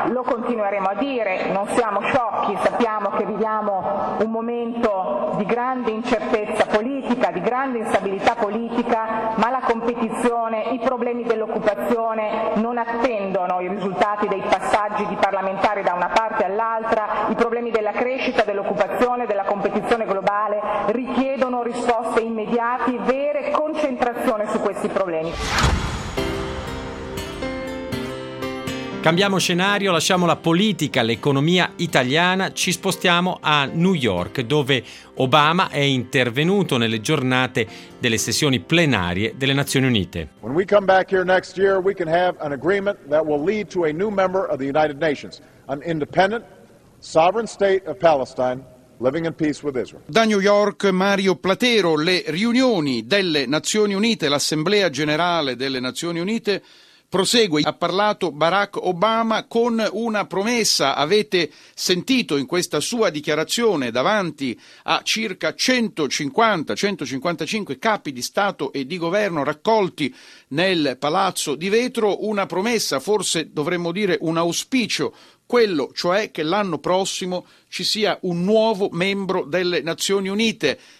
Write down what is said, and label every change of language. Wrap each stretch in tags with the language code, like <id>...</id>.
<it>Lo continueremo a dire, non siamo sciocchi, sappiamo che viviamo un momento di grande incertezza politica, di grande instabilità politica, ma la competizione, i problemi dell'occupazione non attendono i risultati dei passaggi di parlamentari da una parte all'altra, i problemi della crescita, dell'occupazione, della competizione globale richiedono risposte immediate, vere concentrazione su questi problemi. Cambiamo scenario, lasciamo la politica, l'economia italiana, ci spostiamo a New York, dove Obama è intervenuto nelle giornate delle sessioni plenarie delle Nazioni Unite.</it> <en>When we come back here next year, we can have an agreement that will lead to a new member of the United Nations, an independent, sovereign state of Palestine. Living in peace with Israel.</en> <it>Da New York, Mario Platero, le riunioni delle Nazioni Unite, l'Assemblea Generale delle Nazioni Unite prosegue. Ha parlato Barack Obama con una promessa. Avete sentito in questa sua dichiarazione davanti a circa 150-155 capi di Stato e di Governo raccolti nel Palazzo di Vetro, una promessa, forse dovremmo dire un auspicio, quello cioè che l'anno prossimo ci sia un nuovo membro delle Nazioni Unite.</it>